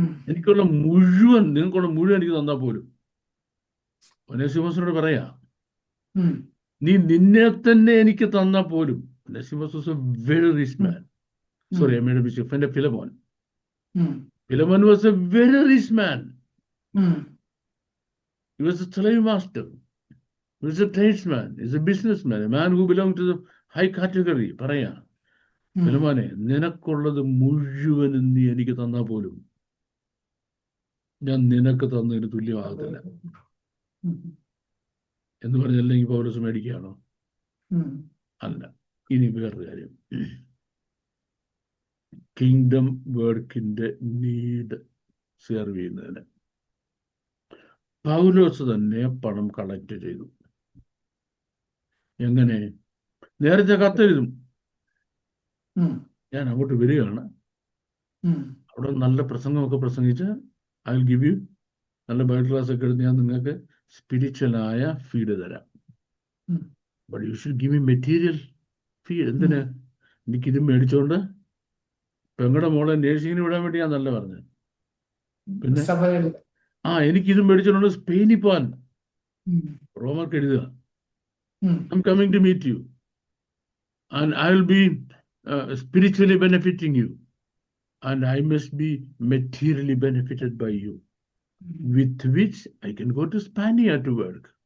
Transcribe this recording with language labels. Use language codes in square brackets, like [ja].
[ml] എനിക്കുള്ള മുഴുവൻ, നിങ്ങൾക്കുള്ള മുഴുവൻ എനിക്ക് തന്നാൽ പോലും, ഒനേസിമോസിനോട് പറയാ, നീ നിന്നെ തന്നെ എനിക്ക് തന്നാൽ പോലും. [en] Onesimus was a very rich man. Sorry, I made a mistake. [ml] എന്റെ [en] Philemon was a very rich man. He was a slave master. He was a tradesman. He was a businessman, a man who belonged to the high category. [ml] പറയാ, ഫിലമോനെ, നിനക്കുള്ളത് മുഴുവനും നീ എനിക്ക് തന്നാൽ പോലും ഞാൻ നിനക്ക് തന്നതിന് തുല്യമാകത്തില്ല എന്ന് പറഞ്ഞല്ലെങ്കിൽ പൗലോസ് മേടിക്കുകയാണോ? അല്ല. ഇനി വേറൊരു കാര്യം, കിങ്ഡം വർക്കിന്റെ നീഡ് സെർവ് ചെയ്യുന്നതിന് പൗലോസ് തന്നെ പണം കളക്ട് ചെയ്തു. എങ്ങനെ? നേരത്തെ കത്തെഴുതും, ഞാൻ അങ്ങോട്ട് വരികയാണ്, അവിടെ നല്ല പ്രസംഗമൊക്കെ പ്രസംഗിച്ച് [en] I will give you, [ml] നല്ല ബൈബിൾ ക്ലാസ് ഒക്കെ എടുത്ത് ഞാൻ നിങ്ങൾക്ക് സ്പിരിച്വലായ ഫീഡ് തരാം. [en] But you should give me material feed. [ml] എന്തിന്? എനിക്കിത് മേടിച്ചോണ്ട് പെങ്ങളുടെ മോളെ നേഴ്സിങ്ങിന് വിടാൻ വേണ്ടി ഞാൻ നല്ല പറഞ്ഞത്. പിന്നെ എനിക്കിത് മേടിച്ചോണ്ട് സ്പെയിനിൽ പോവാൻ റോമർക്ക് എഴുതുക, [en] I am coming to meet you and I will be spiritually benefiting you, and I must be materially benefited by you, with which I can go to Spain to work.